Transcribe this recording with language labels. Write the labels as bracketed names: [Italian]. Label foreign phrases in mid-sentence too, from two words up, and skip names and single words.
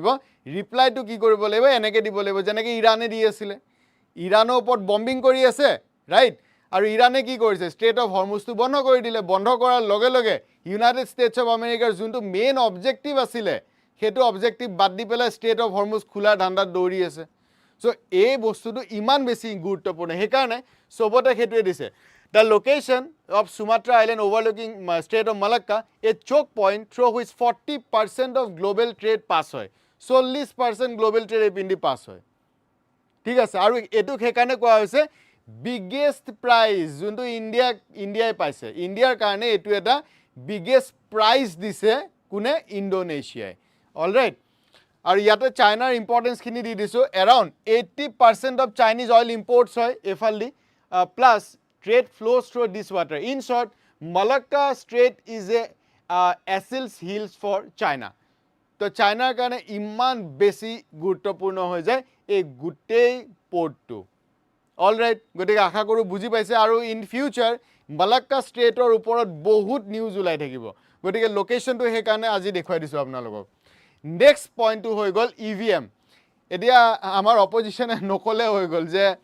[Assamese] ৰিপ্লাইটো কি কৰিব লাগিব এনেকৈ দিব লাগিব যেনেকৈ ইৰাণে দি আছিলে ইৰাণৰ ওপৰত বম্বিং কৰি আছে ৰাইট আৰু ইৰাণে কি কৰিছে ষ্ট্ৰেইট অফ হৰমুজটো বন্ধ কৰি দিলে বন্ধ কৰাৰ লগে লগে ইউনাইটেড ষ্টেটছ অফ আমেৰিকাৰ যোনটো [English] main objective [Assamese] আছিলে সেইটো অবজেক্টিভ বাদ দি পেলাই ষ্ট্ৰেইট অফ হৰমুজ খোলাৰ ধান্দাত দৌৰি আছে চ' এই বস্তুটো ইমান বেছি গুৰুত্বপূৰ্ণ সেইকাৰণে চবতে সেইটোৱে দিছে [English] The location of Sumatra Island overlooking Strait of Malacca, a choke point through which 40% of global trade pass [Assamese] হয় 40% [English] global trade [Assamese] এইপিনেদি পাছ হয় ঠিক আছে আৰু এইটোক সেইকাৰণে কোৱা হৈছে [English] biggest prize [Assamese] যোনটো ইণ্ডিয়াই পাইছে ইণ্ডিয়াৰ কাৰণে এইটো এটা [English] biggest prize [Assamese] দিছে কোনে ইণ্ডোনেছিয়াই অলৰাইট আৰু ইয়াতে চাইনাৰ ইম্পৰ্টেঞ্চখিনি দি দিছোঁ [English] around 80% of Chinese oil imports [Assamese] হয় এইফালেদি প্লাছ [English] trade flows through this water. In short, Malacca Strait is a Achilles heels for China. [Assamese] তো চাইনাৰ কাৰণে ইমান বেছি গুৰুত্বপূৰ্ণ হৈ যায় এই গোটেই পৰ্টটো অলৰাইট গতিকে আশা কৰোঁ বুজি পাইছে আৰু [English] in future [Assamese] মালাক্কা ষ্ট্ৰেইটৰ ওপৰত বহুত নিউজ ওলাই থাকিব গতিকে লোকেশ্যনটো সেইকাৰণে আজি দেখুৱাই দিছোঁ আপোনালোকক [English] next pointটো [Assamese] হৈ গ'ল EVM এতিয়া আমাৰ অপজিশ্যনে নক'লে হৈ গ'ল যে